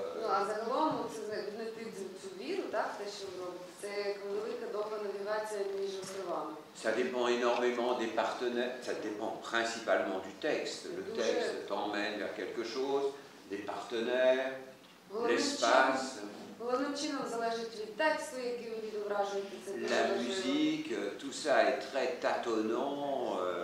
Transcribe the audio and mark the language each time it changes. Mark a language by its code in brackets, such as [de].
[uk] А загалом це знайти цю віру, так, те, що ви робите, це як велика довга навігація між островами. [fr] Ça dépend énormément des partenaires, ça dépend principalement du texte. Le texte t'emmène vers quelque chose, des partenaires, l'espace. [uk] Головним чином залежить від тексту, який ви відображуєте. [fr] La musique, tout ça est très tâtonnant.